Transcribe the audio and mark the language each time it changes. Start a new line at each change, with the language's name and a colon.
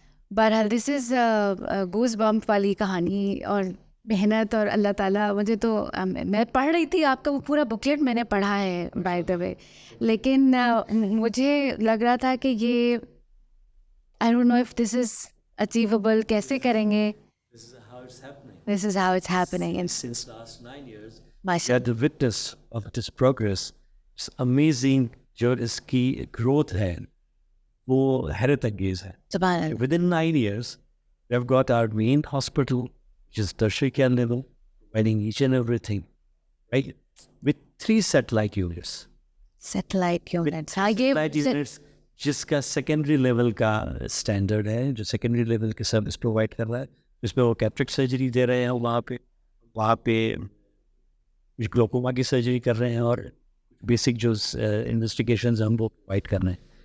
Urdu: بہرحال دس از goes bump والی کہانی اور محنت, اور اللہ تعالیٰ مجھے تو, میں پڑھ رہی تھی آپ کا وہ پورا بکلیٹ میں نے پڑھا ہے بائی دا وے, لیکن مجھے لگ رہا تھا کہ یہ
English: I don't know if this is achievable,
Urdu: کیسے کریں گے.
English: This is how it's happening. And since last 9 years, we are the witness of this progress. It's amazing
Urdu: جو اس کی
English: growth ہے
Urdu: وہ حیرت انگیز ہے. سبحان اللہ.
English: Within 9 years, we have got our main hospital, which is tertiary care level, providing each and everything, right? With 3 satellite units. Satellite units.
Urdu: Satellite units جس کا سیکنڈری لیول کا اسٹینڈرڈ ہے, جو سیکنڈری لیول کے سروس پرووائڈ کر رہا ہے, جس پہ وہ کیپٹرک سرجری دے رہے ہیں, وہاں پہ گلوکوما کی سرجری کر رہے ہیں, اور بیسک جو انویسٹیگیشنز ہم وہ پرووائڈ کر رہے ہیں.